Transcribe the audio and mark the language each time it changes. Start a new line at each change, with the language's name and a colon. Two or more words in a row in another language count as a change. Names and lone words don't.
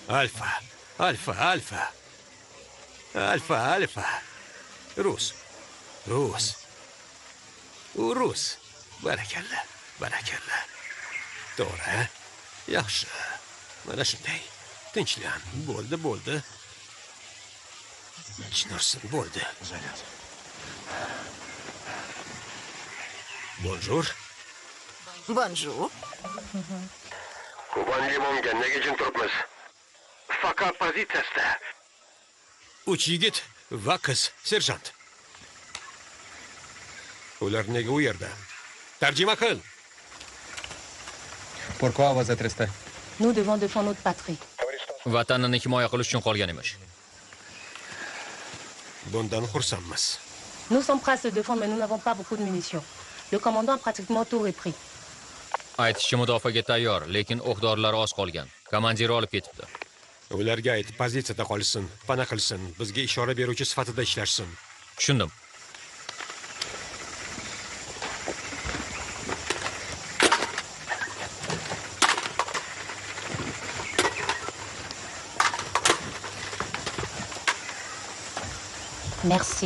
Uzbek: Rus. Rus. U rus. Barakalla, barakalla. To'g'ri. Yaxshi. Mana shunday. Tinchlan. Bo'ldi. Chinarsin, bo'ldi.
French: Bonjour. Bonjour.
Uzbek: Kuban limonga nega jim turibmiz? Faqat pozitsiyasida. 3 yigit va qiz, serjant. Ular nega u yerda? Tarjima qil.
French: Pourquoi vous êtes restés? Nous devons défendre notre patrie.
Uzbek: Vatanini himoya qilish uchun qolgan emish. Bundan xursandmiz.
French: Nous sommes prêts à se défendre, mais nous n'avons pas beaucoup de munitions. Le commandant a pratiquement tout repris.
Uzbek: Aytishchi mudofaaga tayyor, lekin o'q-dorilar oz qolgan. Komandiri olib ketibdi. Ularga ayt, pozitsiyada qolsin, pana qilsin, bizga ishora beruvchi sifatida ishlashsin. Tushundim.
French: Merci.